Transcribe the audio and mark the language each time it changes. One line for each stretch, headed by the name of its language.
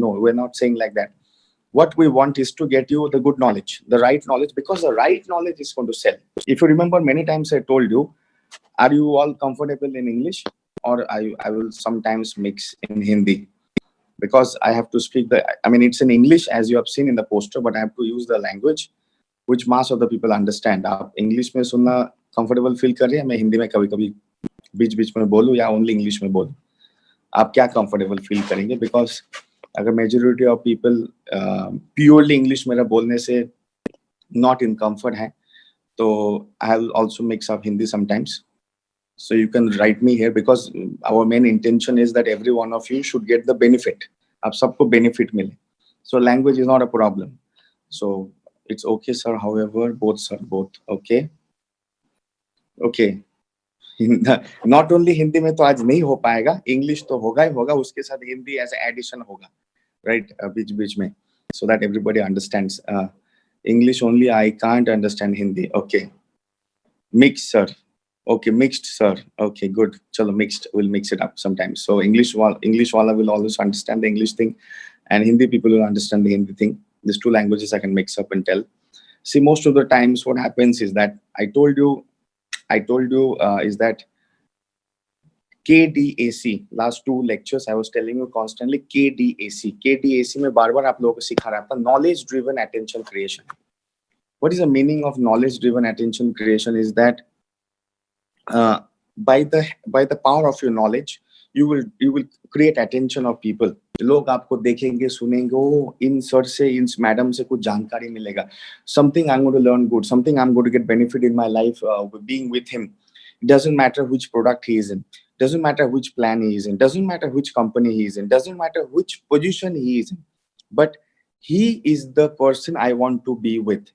English: No, we're not saying like that. What we want is to get you the good knowledge, the right knowledge, because the right knowledge is going to sell. If you remember, many times I told you, are you all comfortable in English, or I will sometimes mix in Hindi? Because I have to speak I mean, it's in English as you have seen in the poster, but I have to use the language which mass of the people understand.
Hindi: आप English में सुनना comfortable feel कर रहे हैं, मैं हिंदी में कभी-कभी बीच-बीच में बोलूँ या
English: only English
Hindi: में बोलूँ, आप क्या comfortable feel करेंगे?
English: Because
Hindi: अगर
English: majority of people purely English
Hindi: मेरा बोलने से
English: not in comfort
Hindi: है, तो
English: I will also mix up Hindi sometimes. So you can write me here, because our main intention is that every one of you should get the benefit.
Hindi: आप सबको benefit मिले.
English: So language is not a problem. So it's okay, sir. However, both okay. Okay. Not only
Hindi: Hindi में तो आज नहीं हो पाएगा, English तो होगा ही होगा, उसके साथ Hindi
English: as addition
Hindi: होगा, right? बीच-बीच में,
English: so that everybody understands. English only, I can't understand Hindi. Okay. Mixed, sir. Okay, mixed, sir. Okay, good. Chalo, mixed. We'll mix it up sometimes. So English wala will always understand the English thing, and Hindi people will understand the Hindi thing. These two languages I can mix up and tell. See, most of the times what happens is that I told you is that KDAC. Last two lectures I was telling you constantly KDAC.
Hindi: KDAC में बार-बार आप लोगों को सिखा रहा था,
English: knowledge driven attention creation. What is the meaning of knowledge driven attention creation? Is that by the power of your knowledge, you will create attention of people.
Hindi: लोग आपको देखेंगे, सुनेंगे, ओ इन सर से, इन मैडम से कुछ जानकारी मिलेगा.
English: Something I'm going to learn good, something I'm going to get benefit in my life being with him. It doesn't matter which product he is in, doesn't matter which plan he is in, doesn't matter which company he is in, doesn't matter which position he is in, but he is the person I want to be with.